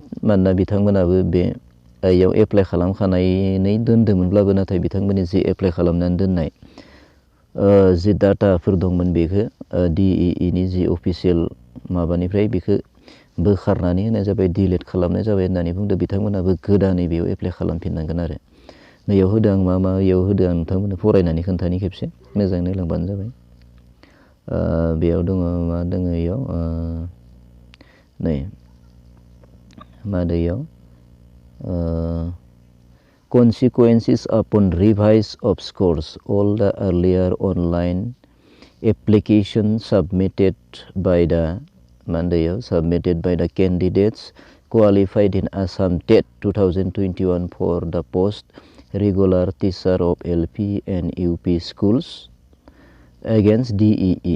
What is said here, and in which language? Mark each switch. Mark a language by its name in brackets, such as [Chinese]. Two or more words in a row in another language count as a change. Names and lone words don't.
[Bodo] मानोना बिथांमोनाबो बे याव एप्लाइ खालामखानानै दोन्दोंमोनब्लाबो, नाथाय बिथांमोननि जि एप्लाइ खालामनानै दोननाय जि डाटाफोर दंमोन, बेखौ DEE नि जि अफिसियेल माबानिफ्राय बेखौ बोखारनानै होनाय जाबाय, डिलिट खालामनाय जाबाय होननानै बुंदों। बिथांमोनाबो गोदानै बेयाव एप्लाइ खालामफिननांगोन आरो नैयाव होदों आं मा याव होदों आं नोंथांमोननो फरायनानै खोन्थानि खेबसे, मोजाङै नायलांबानो जाबाय। बेयाव दङ मा दङ, इयाव नै मा दङ इयाव, [English] consequences upon revise of scores. All the earlier online application submitted by the candidates qualified in Assam TET 2021 for the post regular teacher of LP and UP schools against DEE.